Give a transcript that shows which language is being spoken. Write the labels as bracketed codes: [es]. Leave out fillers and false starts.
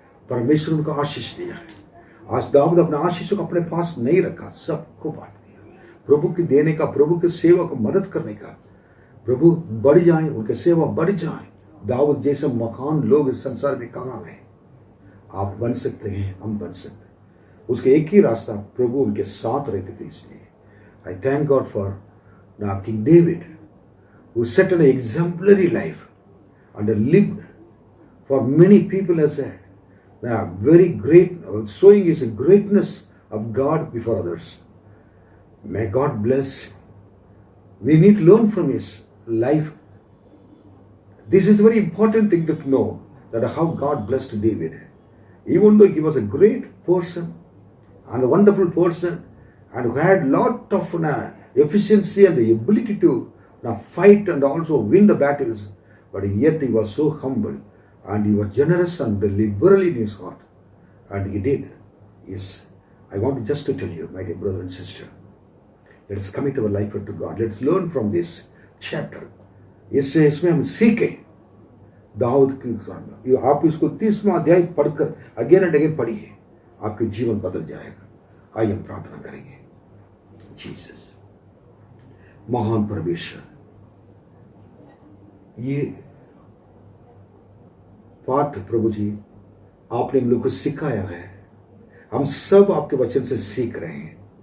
[hi] परमेश्वर उनको आशीष दिया है। आज दाऊद अपने आशीष को अपने पास नहीं रखा, सबको बांट दिया। प्रभु की देने का, प्रभु के सेवा को मदद करने का, प्रभु बढ़ जाए, उनके सेवा बढ़ जाए। दाऊद जैसे मकान लोग इस संसार में कहाँ हैं? आप बन सकते हैं, हम बन सकते हैं। उसके एक ही रास्ता, प्रभु उनके साथ रहते थे। [en] इसलिए I thank God for king David, who set an exemplary life and lived for many people as a very great, showing his greatness of God before others. May God bless. We need to learn from his life. This is a very important thing to know, that how God blessed David. Even though he was a great person and a wonderful person, and who had lot of efficiency and the ability to fight and also win the battles, but yet he was so humble, and he was generous and liberal in his heart, and he did. Yes, I want to just to tell you, my dear brother and sister, let's commit our life to God. Let's learn from this chapter. [hi] इसमें हम सीखें दाऊद की। आप इसको 30वां अध्याय पढ़कर [en] again and again [hi] पढ़िए, आपके जीवन बदल जाएगा। आइए हम प्रार्थना करेंगे। जीसस, महान परमेश्वर, ये पाठ प्रभु जी आपने हम लोग को सिखाया है, हम सब आपके वचन से सीख रहे हैं।